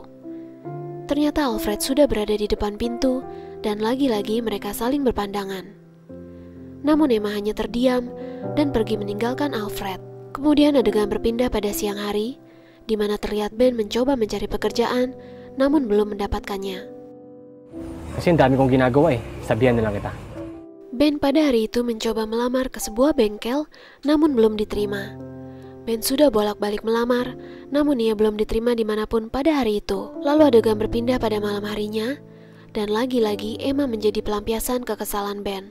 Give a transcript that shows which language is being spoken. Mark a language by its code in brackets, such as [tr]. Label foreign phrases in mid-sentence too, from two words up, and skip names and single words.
[id] Ternyata Alfred sudah berada di depan pintu dan lagi-lagi mereka saling berpandangan. Namun Emma hanya terdiam dan pergi meninggalkan Alfred. Kemudian adegan berpindah pada siang hari, di mana terlihat Ben mencoba mencari pekerjaan namun belum mendapatkannya. [tl] Kasi ang dami kong ginagawa sabihan na lang kita. [id] Ben pada hari itu mencoba melamar ke sebuah bengkel namun belum diterima. Ben sudah bolak-balik melamar, namun ia belum diterima dimanapun pada hari itu. Lalu adegan berpindah pada malam harinya, dan lagi-lagi Emma menjadi pelampiasan kekesalan Ben.